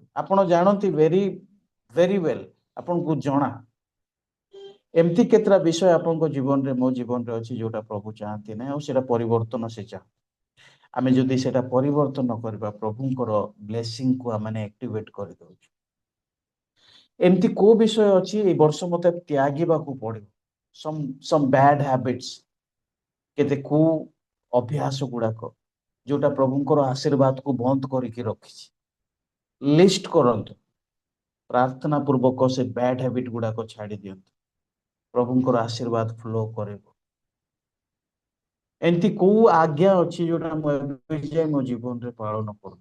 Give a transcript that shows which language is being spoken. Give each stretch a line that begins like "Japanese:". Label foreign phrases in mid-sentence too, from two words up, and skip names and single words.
Odia: ଆପଣ ଜାଣନ୍ତି
English: very very well,
Odia: ଆପଣଙ୍କୁ ଜଣା ଏମିତି କେତେଟା ବିଷୟ ଆପଣଙ୍କ ଜୀବନରେ, ମୋ ଜୀବନରେ ଅଛି ଯୋଉଟା ପ୍ରଭୁ ଚାହାନ୍ତି ନାହିଁ, ଆଉ ସେଟା ପରିବର୍ତ୍ତନ ସେ ଚାହାନ୍ତି। ଆମେ ଯଦି ସେଟା ପରିବର୍ତ୍ତନ କରିବା, ପ୍ରଭୁଙ୍କର ବ୍ଲେସିଂକୁ ଆମେ ଆକ୍ଟିଭେଟ୍ କରିଦଉଛୁ। ଏମିତି କୋଉ ବିଷୟ ଅଛି ଏଇ ବର୍ଷ ମତେ ତ୍ୟାଗିବାକୁ ପଡିବ?
English: some bad habits,
Odia: କେତେ କୁ ଅଭ୍ୟାସ ଗୁଡାକ ଯୋଉଟା ପ୍ରଭୁଙ୍କର ଆଶୀର୍ବାଦକୁ ବନ୍ଦ କରିକି ରଖିଛି, ଲିଷ୍ଟ କରନ୍ତୁ। ପ୍ରାର୍ଥନା ପୂର୍ବକ ସେ
English: bad habit
Odia: ଗୁଡାକ ଛାଡି ଦିଅନ୍ତୁ, ପ୍ରଭୁଙ୍କର ଆଶୀର୍ବାଦ ଫ୍ଲୋ କରିବ। ଏମିତି କୋଉ ଆଜ୍ଞା ଅଛି ଯୋଉଟା ମୁଁ ଏବେ ଯାଏ ମୋ ଜୀବନରେ ପାଳନ କରୁଛି?